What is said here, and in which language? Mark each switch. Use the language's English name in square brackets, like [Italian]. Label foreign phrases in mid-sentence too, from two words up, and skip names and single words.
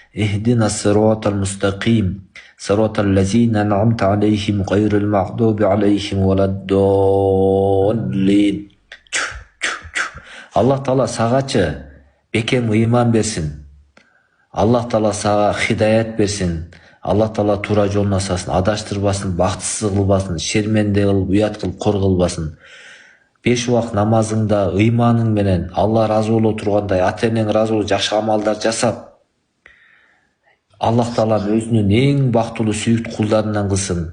[Arabic] اهدنا الصراط المستقيم صراط الذين أنعمت عليهم غير المغضوب عليهم ولا الضالين. [Kyrgyz] Аллах Таала сагачы бекем ыйман берсин. Аллах Таала сага хидаят берсин. Аллах Таала туура жолуна салсын, адаштырбасын, бактысыз кылбасын, шерменде кылып, уят кылып, кор кылбасын. 5 убак намазыңда ыйманың менен Алла разы боло тургандай, ата-энең разы боло жакшы амалдар жасап, Аллах Таала өзүнүн эң бактылуу сүйүктүү кулдарынан кылсын.